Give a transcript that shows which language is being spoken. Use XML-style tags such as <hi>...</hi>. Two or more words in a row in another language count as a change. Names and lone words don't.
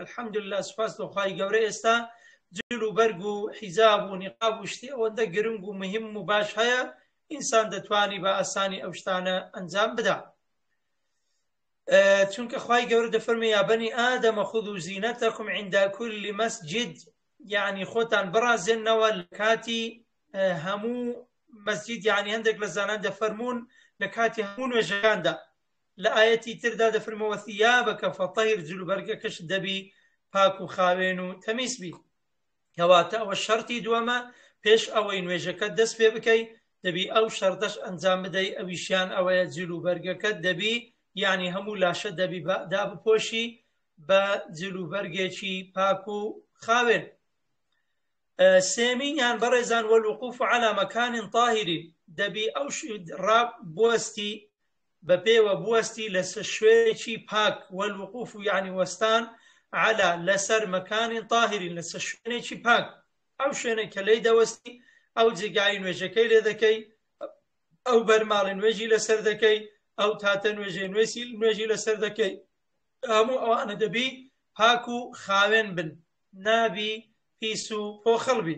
<ckb>الحەمدولله سوپاس بەخوای گەورە ئێستا جل و بەرگ و حیجاب و نیقاب و شتی ئەوەندە گرنگ و مهم و باش هەیە ئینسان دەتوانی بە ئاسانی ئەو شتانە ئەنجام بدا. چونکە خوای گەورە دەفەرمێ</ckb> <ar>یا بەنی ئادەمە خودوا زینەتەکم عند كل مسجد،</ar> <ckb>یعنی خۆتان بڕازێنەوە لە کاتی هەموو مەسجید، یعنی هەندێک لە زانان دەفەرمون لە کاتی هەموو نوێژەکاندا. لە ئاەتی تردا دەفەرمەوە</ckb> <ar>ثیابەکە فەطەهر،</ar> <ckb>جل و بەرگەکەش دەبی پاک و خاوێن و تەمیز بی. کەواتە ئەوە شەرتی دووەمە پێش ئەوەی نوێژەکەت دەست پێ بکەی دەبی ئەو شەرتەش ئەنجام بدەی، ئەویشیان ئەوەیە جل و بەرگەکەت دەبی یعنی هەموو لاشە دەبی دابپۆشی بە جل و بەرگێکی پاک و خاوێن. سێمینیان بەڕێزان</ckb> <ar>والوقوف على مكان طاهر،</ar> <ckb>دەبی ئەو بوەستی بە پێوە بوەستی لەسەر شوێنێکی پاک، والوقوف یعنی وەستان على لەسەر</ckb> <ar>مكان طاهر</ar> <ckb>لەسەر شوێنێکی پاک، ئەو شوێنێک کە لێی دەوەستی ئەو جێگای نوێژەکەی لێ دەکەی، ئەو بەرماڵی نوێژی لەسەر دەکەی، ئەو تاتە نوێژی لەسەر دەکەی، هەموو ئەوانە دەبی پاک و خاوێن بن، نابی پیس و پۆخەڵ بی.</ckb>